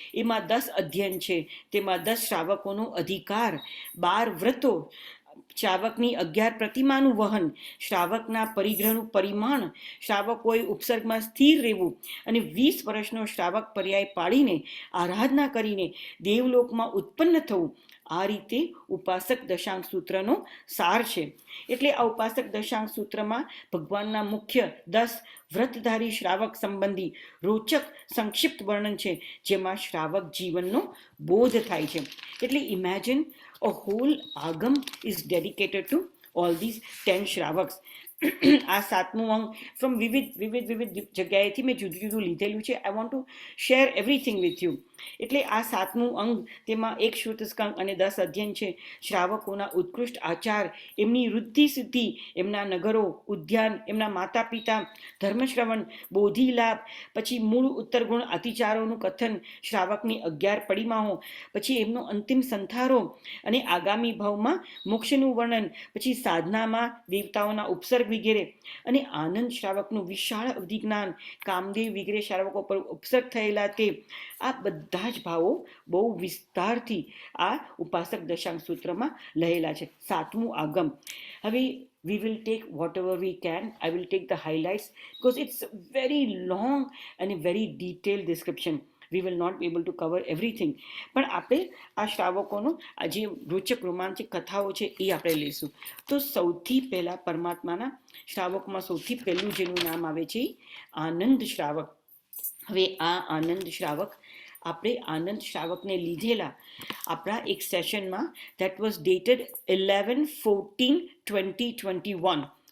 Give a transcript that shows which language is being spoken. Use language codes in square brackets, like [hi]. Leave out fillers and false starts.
[gu] એમાં 10 અધ્યયન છે. તેમાં 10 શ્રાવકોનો અધિકાર, 12 વ્રતો, શ્રાવકની 11 પ્રતિમાનું વહન, શ્રાવકના પરિગ્રહનું પરિમાણ, શ્રાવકોએ ઉપસર્ગમાં સ્થિર રહેવું અને 20 વર્ષનો શ્રાવક પર્યાય પાડીને આરાધના કરીને દેવલોકમાં ઉત્પન્ન થવું. આ રીતે ઉપાસક દશાંગ સૂત્રનો સાર છે. એટલે આ ઉપાસક દશાંગ સૂત્રમાં ભગવાનના મુખ્ય 10 વ્રતધારી શ્રાવક સંબંધી રોચક સંક્ષિપ્ત વર્ણન છે, જેમાં શ્રાવક જીવનનો બોધ થાય છે. એટલે [en] Imagine a whole agam is dedicated to all these 10 શ્રાવક્સ. [gu] આ 7મું અંગ ફ્રોમ વિવિધ જગ્યાએથી મેં જુદું જુદું લીધેલું છે. [en] I want to share everything with you. [gu] એટલે આ 7મું અંગ, તેમાં એક શ્રુતસ્કંદ અને 10 અધ્યયન છે. શ્રાવકોના ઉત્કૃષ્ટ આચાર, એમની વૃદ્ધિ સિદ્ધિ, એમના નગરો, ઉદ્યાન, એમના માતા પિતા, ધર્મશ્રવણ, બોધિ લાભ, પછી મૂળ ઉત્તર ગુણ અતિચારોનું કથન, શ્રાવકની 11 પડિમાઓ, પછી એમનો અંતિમ સંથારો અને આગામી ભાવમાં મોક્ષનું વર્ણન, પછી સાધનામાં દેવતાઓના ઉપસર્ગ વગેરે, અને આનંદ શ્રાવકનું વિશાળ અવધિજ્ઞાન, કામદેવ વગેરે શ્રાવકો પર ઉપસર્ગ થયેલા તે, આ બધા જ ભાવો બહુ વિસ્તારથી આ ઉપાસક દશાંગ સૂત્રમાં લહેલા છે. 7મું આગમ. હવે [en] we will take whatever we can. I will take the highlights because it's very long and a very detailed description. We will not be able to cover everything. [gu] પણ આપણે આ શ્રાવકોનો આ જે રોચક રોમાંચક કથાઓ છે એ આપણે લઈશું. તો સૌથી પહેલાં પરમાત્માના શ્રાવકમાં સૌથી પહેલું જેનું નામ આવે છે આનંદ શ્રાવક. હવે આ આનંદ શ્રાવક આપણે આનંદ શ્રાવકને લીધેલા આપણા એક સેશનમાં, [en] That was dated 11/14/2021.